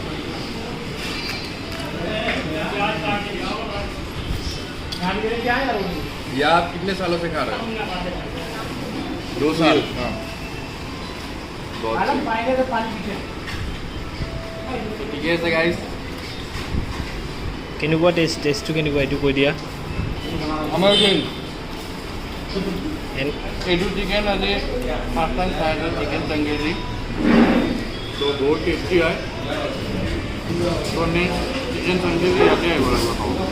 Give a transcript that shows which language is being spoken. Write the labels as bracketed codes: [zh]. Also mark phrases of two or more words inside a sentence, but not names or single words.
[hi] ये आप कितने सालों से खा रहे हो? 2 साल। हाँ। बहुत ठीक है गाइस। [as] কেনেকুৱা টেষ্টটো কেনেকুৱা এইটো কৈ দিয়া। আমাৰ এইটো চিকেন আজি [en] first time [as] খাই আছোঁ, চিকেন চাংগেজি। তো বহুত টেষ্টি হয়। তো নেক্সট চিকেন চাংগেজি ইয়াতে আহিব লাগিব খাব।